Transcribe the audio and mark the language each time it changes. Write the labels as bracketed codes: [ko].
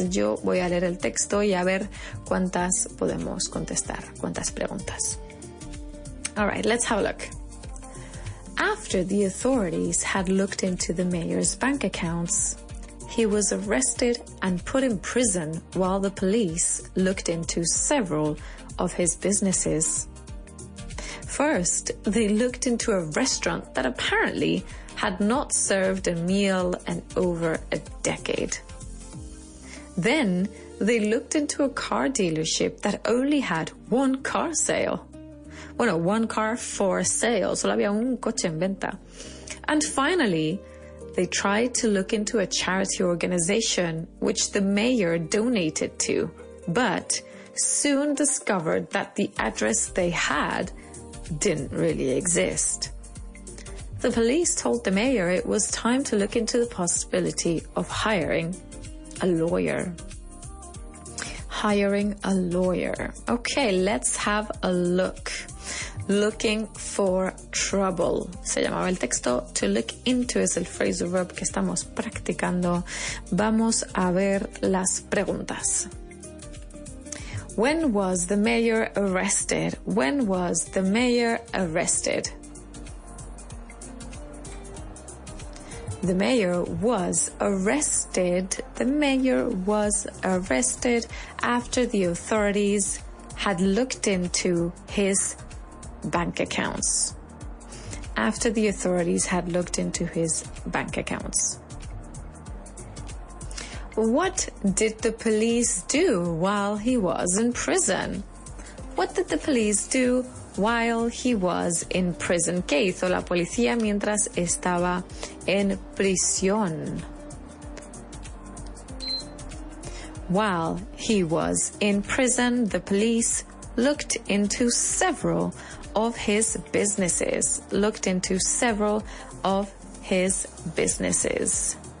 [es] Yo voy a leer el texto y a ver cuántas podemos contestar, cuántas preguntas. [en] All right, let's have a look. After the authorities had looked into the mayor's bank accounts, he was arrested and put in prison while the police looked into several of his businesses. First, they looked into a restaurant that apparently had not served a meal in over a decade. Then, they looked into a car dealership that only had one car sale. [es] Bueno, [en] one car for sale. [es] Solo había un coche en venta. [en] And finally, they tried to look into a charity organization which the mayor donated to, but soon discovered that the address they had didn't really exist. The police told the mayor it was time to look into the possibility of hiring a lawyer. Hiring a lawyer. Okay, let's have a look. Looking for trouble. [es] Se llamaba el texto. To look into es el phrasal verb que estamos practicando. Vamos a ver las preguntas. [en] When was the mayor arrested? When was the mayor arrested? The mayor was arrested. The mayor was arrested after the authorities had looked into his bank accounts. After the authorities had looked into his bank accounts. What did the police do while he was in prison? What did the police do while he was in prison? [es] ¿Qué hizo la policía mientras estaba en prisión? [en] While he was in prison, the police looked into several of his businesses. Looked into several of his businesses.